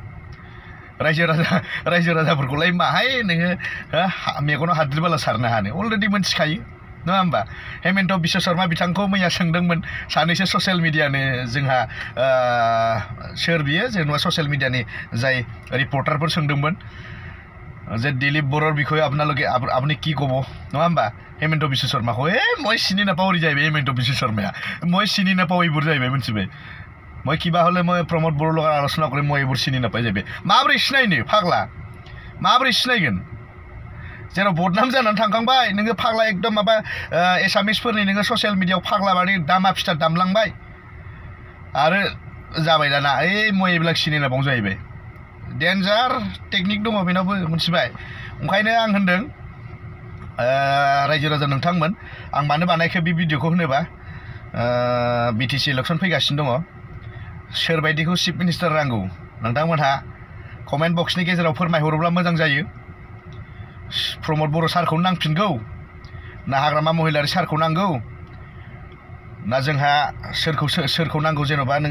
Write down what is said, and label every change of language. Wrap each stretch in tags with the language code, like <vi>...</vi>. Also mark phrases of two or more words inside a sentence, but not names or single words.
<brx>रायजो राजाफोरखौलाय माहाय नोङो मेगनाव हाद्रि बाला सारनो हानो अलरेडि मोनथिखायो नङा होमबा हेमन्त बिश्व शर्मा बिथांखौ मैया सोंदोंमोन सानैसो ससियेल मिडियानि जोंहा सोर बियो जेनेबा ससियेल मिडियानि जाय रिपर्टारफोर सोंदोंमोन</brx> <as>যে দিলীপ বড়োর বিষয়ে আপোনালোকে আপুনি কি ক'ব নহয় হম্বা হেমন্ত বিশ্ব শৰ্মাকো মই চিনি নাপাওঁ যাইবে হেমন্ত বিশ্ব শৰ্মায়া মই চিনি নাপাওঁ এইবোৰ যাইবে</as> <brx>মিथिबाय</brx> <as>মই কিবা হ'লে মই প্ৰমোদ বড়োৰ লগত আলোচনা কৰিম মই এইবোৰ চিনি নাপাই যাইবে</as> <brx>মাब्रै सिनायनो फाग्ला माब्रै सिनायगोन जेराव बदनाम जानानै थांखांबाय नोङो फाग्ला एकदम माबा एसामिसफोरनि नोङो ससियेल मिडियायाव फाग्ला बादि दामा फिथा दामलांबाय आरो जाबाय दाना</brx> <as>মই এইবিলাক চিনি নাপাওঁ</as> <brx>जाहैबाय</brx> <en>danger technique</en> <brx>दङ बेनावबो मिथिबाय ओंखायनो आं होनदों रायजो राजा नोंथांमोन आं मानो बानायखो बे भिडिअखौ होनोबा बिटिसि इलेक्सन फैगासिनो दङ सोरबायदिखौ</brx> <en>chief minister</en> <brx>नांगौ नोंथांमोनहा कमेन्ट बक्सनि गेजेराव फोरमायहरोब्ला मोजां जायो प्रमोद बर' सारखौ नांफिनगौ ना हाग्रामा महिलारि सारखौ नांगौ ना जोंहा सोरखौ नांगौ जेनेबा नोङो</brx>